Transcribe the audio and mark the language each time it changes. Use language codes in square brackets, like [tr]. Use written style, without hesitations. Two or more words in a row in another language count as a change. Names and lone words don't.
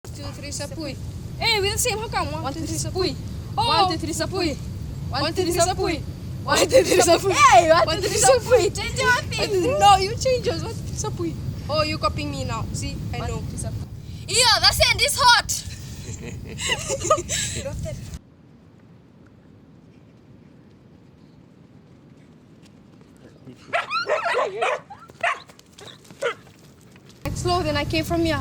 [en] 2, 3, sapui. Hey, we're the same. How come? 1, 2, 3, sapui. Oh. 1, 2, 3, sapui. 1, 2, 3, sapui. 1, 2, 3, sapui. Hey, 1, 2, 3, sapui. Change your thing. No, you change yours. 1, 2, 3, sapui. Oh, you're copying me now. See, I know. Yeah, the sand is hot. Slow, then I came from here.